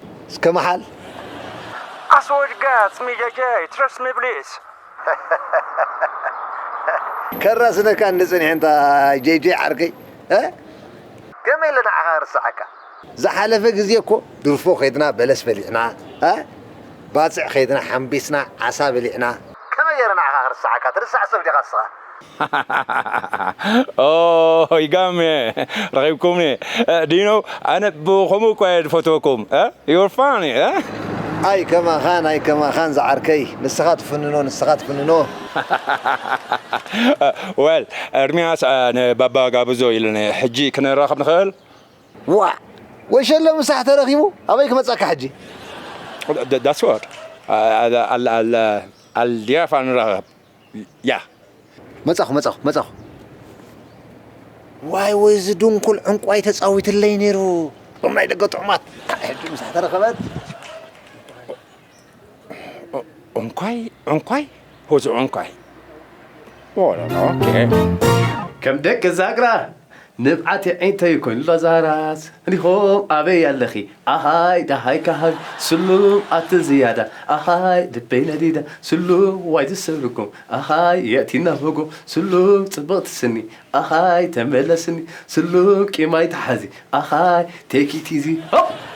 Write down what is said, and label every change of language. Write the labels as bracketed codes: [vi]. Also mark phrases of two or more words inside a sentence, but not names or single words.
[ti] እስከ መሓል? [en] I swear to God, it's me, J J. Trust me, please. [ti] ከራ ስነካ እንድፅንሕ እንታ ጄ ጄ ዓርከይ? እ? ከመይ ኢለ ንዓኻ ርስዓካ? ዝሓለፈ ግዜ እኮ ድርፎ ኸይድና በለስ በሊዕና፣ እ? ባፅዕ ኸይድና ሓምቢስና፣ ዓሳ በሊዕና። ከመይ ገይረ ንዓኻ ክርስዓካ? ትርስዕ ሰብ ዲኻ ንስኻ? Oh, ይጋሜ። ረኺብኩምኒ። እ፣ [en] do you know, [ti] ኣነ ብኸምኡ እኳ እየ ዝፈትወኩም። እ? [en] You're funny, እ? [ti] ኣይ ከማኻን፣ ኣይ ከማኻን ዝዓርከይ። ንስኻ ትፍንኖ፣ ንስኻ ትፍንኖ። Well, ኤርምያስ፣ እ፣ ንባባ ጋብዞ ኢሉኒ። ሕጂ ክንራኸብ ንኽእል? ዋ፣ ወሸሎ ምሳሕ ተረኺቡ? ኣበይ ክመፀካ ሕጂ? [en] Th-, that's what. [ti] አ፣ አ፣ አ፣ አ፣ አ፣ ኣልዲያፋ ንራኸብ። ያ። መጻኹ፣ መጻኹ፣ መጻኹ። ዋይ፣ ወይ ዝድንኩል ዕንቋይ ተጻዊትለይ ነይሩ። እቶም ናይ ደገ ጥዑማት። ሕጂ ምሳሕ ተረኸበት? ዑንቋይ? ዑንቋይ? Who's ዑንቋይ? [en] Oh, no, no, okay. [ti] ከም ደቂ ዛግራ ንብዓት ዐይንተይ ኮይኑ ሎ ዛራስ እንዲኹም ኣበይ ኣለኺ? ኣሃይ ዳሃይ ካሃብ ስሉም ኣቲ ዝያዳ ኣሃይ ልበይ ነዲዳ ስሉም ዋይ ዝሰብርኩም ኣሃይ የእቲና በጎ ስሉም ጽብቕቲ ስኒ ኣሃይ ተመለስኒ ስሉም ቂማይ ተሓዚ ኣሃይ [en] take it easy. ሆፕ!